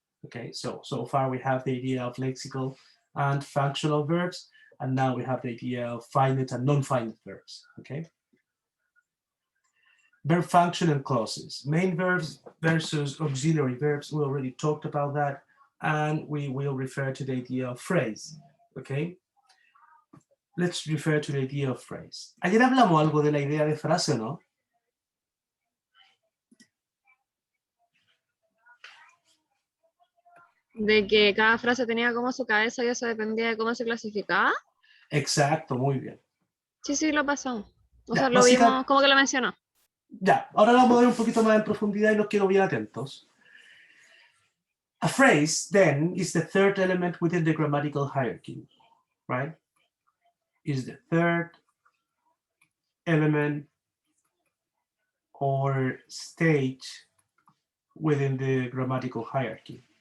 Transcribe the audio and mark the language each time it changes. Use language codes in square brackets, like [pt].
[en] Okay, so far we have the idea of lexical and functional verbs, and now we have the idea of finite and non-finite verbs, okay? Verb function and clauses. Main verbs versus auxiliary verbs, we already talked about that, and we will refer to the idea of phrase, okay? Let's refer to the idea of phrase. [es] Ayer hablamos algo de la idea de frase, ¿no? De que cada frase tenía como su cabeza y eso dependía de cómo se clasificaba. Exacto, muy bien. Sí, lo pasamos. O Ya, sea, lo vimos, como que lo mencionó. Ya, ahora vamos a ver un poquito más en profundidad y los quiero bien atentos. [en] A phrase, then, is the third element within the grammatical hierarchy, right? Is the third element or stage within the grammatical hierarchy.